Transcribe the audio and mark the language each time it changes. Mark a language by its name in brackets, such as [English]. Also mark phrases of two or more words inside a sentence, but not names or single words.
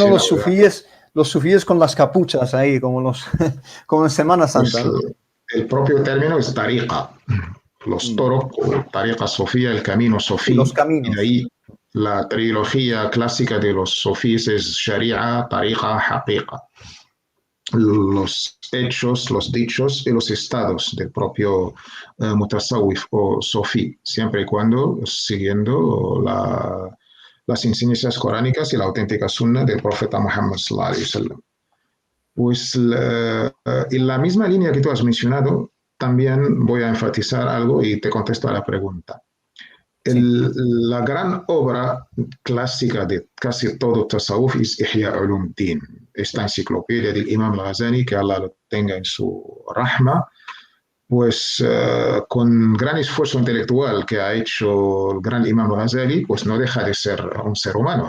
[Spanish] Sí, los sufíes con las capuchas ahí, como en Semana Santa, pues, ¿no? el propio término es tariqa, los toros, tariqa sofía, el camino Y los sofí, y de caminos. ahí la trilogía clásica de los sofís es sharia, tariqa, haqiqa. Los hechos, los dichos y los estados del propio mutasawwif o sofí, siempre y cuando siguiendo las enseñanzas coránicas y la auténtica sunna del profeta Muhammad [Arabic] صلى الله عليه وسلم. [Spanish] Pues en la misma línea que tú has mencionado, también voy a enfatizar algo y te contesto a la pregunta. Sí. La gran obra clásica de casi todo tasawuf es Ihya Ulumuddin, esta enciclopedia del Imam al-Ghazali, que Allah lo tenga en su rahma, pues con gran esfuerzo intelectual que ha hecho el gran Imam al-Ghazali, pues no deja de ser un ser humano.